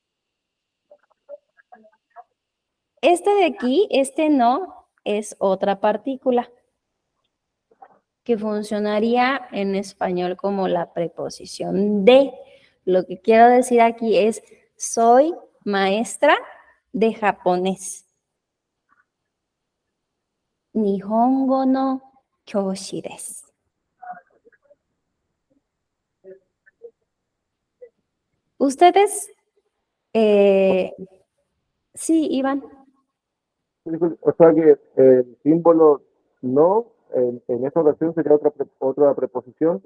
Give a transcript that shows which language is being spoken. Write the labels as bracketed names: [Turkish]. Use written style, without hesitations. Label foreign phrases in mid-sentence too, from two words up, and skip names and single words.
[Spanish] Este de aquí, este no, es otra partícula que funcionaría en español como la preposición de. Lo que quiero decir aquí es, soy maestra de japonés. [Japanese] 日本語の教師です. [Spanish] Ustedes, sí, Iván. O sea que el símbolo no en esta oración sería otra preposición.